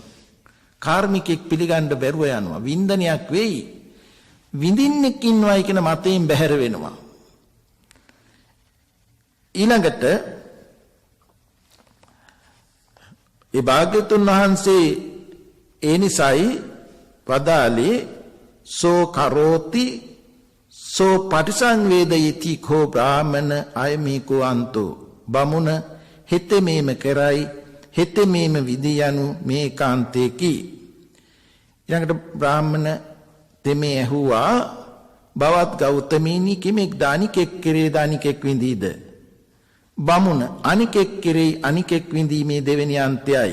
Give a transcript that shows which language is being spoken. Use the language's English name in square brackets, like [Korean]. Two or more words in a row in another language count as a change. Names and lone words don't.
[Sinhala] කාර්මිකෙක් පිළිගන්න බැරුව යනවා. වින්දනයක් වෙයි. විඳින්නෙක් ඉන්නවයි කියන මතයෙන් බැහැර වෙනවා. ඊළඟට ඒ භාග්‍යතුන් වහන්සේ ඒ නිසයි වදාළේ [Pali] සෝ කරෝති සෝ පටිසංවේදයති කෝ බ්‍රාහමන අයමීකෝ අන්තෝ [Sinhala] බමුණ හෙතෙමේම කරයි හෙතෙමේම විදි යනු මේ කාන්තේකි. ඊළඟට බ්‍රාහමන තෙමේ ඇහුවා බවත් ගෞතමීනි කිමෙක් දානිකෙක් කෙරේ දානිකෙක් විඳීද? බමුණ අනිකෙක් කෙරේ අනිකෙක් විඳීමේ දෙවෙනි අන්තයයි.